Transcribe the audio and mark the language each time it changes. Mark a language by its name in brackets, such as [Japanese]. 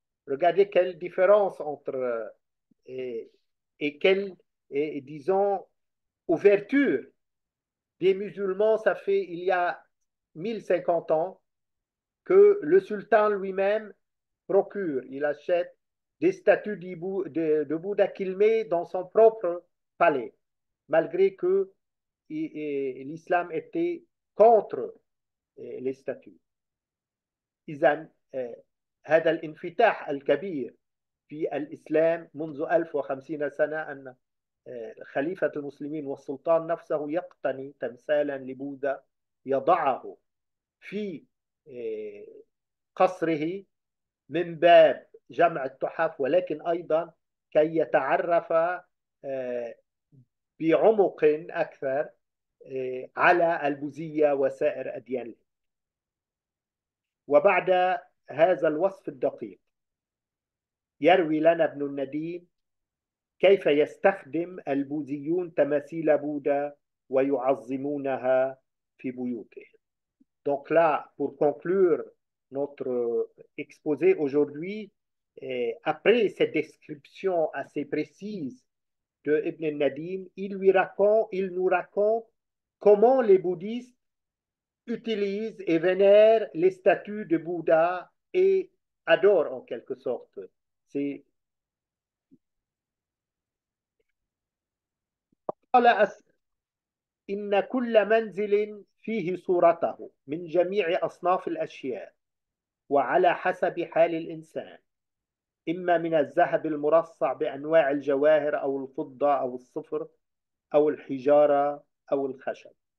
[French] Regardez quelle différence entre et quelle, disons, ouverture des musulmans, ça fait il y a 1050 ans que le sultan lui-même procure, il achète des statues de Bouddha qu'il met dans son propre palais, malgré que l'islam était contre les statues. [Arabic] إذا هذا الانفتاح الكبير في الإسلام منذ 1050 سنة أن خليفة المسلمين والسلطان نفسه يقتني تمثالا لبوذا يضعه في قصره من باب جمع التحف، ولكن أيضا كي يتعرف بعمق أكثر على البوذية وسائر أديان. وبعد هذا الوصف الدقيق يروي لنا ابن النديم كيف يستخدم البوذيون تماثيل بوذا ويعظمونها في بيوتهم. [French] Donc là, pour conclure notre exposé aujourd'hui, après cette description assez précise de Ibn Nadim, il nous raconte comment les bouddhistes utilisent et vénèrent les statues de Bouddha et adorent en quelque sorte. C'est [Arabic] إن كل منزل فيه صورته من جميع أصناف الأشياء وعلى حسب حال الإنسان، إما من الذهب المرصع بأنواع الجواهر أو الفضة أو الصفر أو الحجارة أو الخشب،